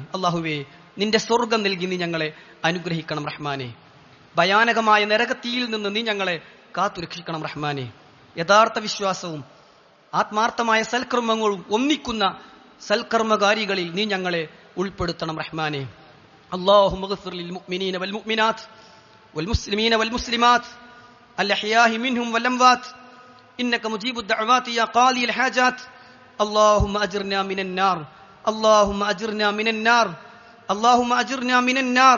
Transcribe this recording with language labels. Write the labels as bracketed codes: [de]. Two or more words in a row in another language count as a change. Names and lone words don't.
[ml] അല്ലാഹുവേ, നിന്റെ സ്വർഗം നൽകി നീ ഞങ്ങളെ അനുഗ്രഹിക്കണം റഹ്മാനെ. ഭയാനകമായ നരകത്തീയിൽ നിന്ന് നീ ഞങ്ങളെ കാത്തുരക്ഷിക്കണം റഹ്മാനെ. യഥാർത്ഥ വിശ്വാസവും ആത്മാർത്ഥമായ സൽക്കർമ്മങ്ങളും ഒന്നിക്കുന്ന സൽക്കർമ്മകാരികളിൽ നീ ഞങ്ങളെ ഉൾപ്പെടുത്തണം റഹ്മാനെ. [ar] اللهم اغفر للمؤمنين والمؤمنات والمسلمين والمسلمات الأحياء منهم والأموات إنك مجيب الدعوات يا قاضي الحاجات. اللهم أجرنا من النار، اللهم أجرنا من النار، اللهم أجرنا من النار.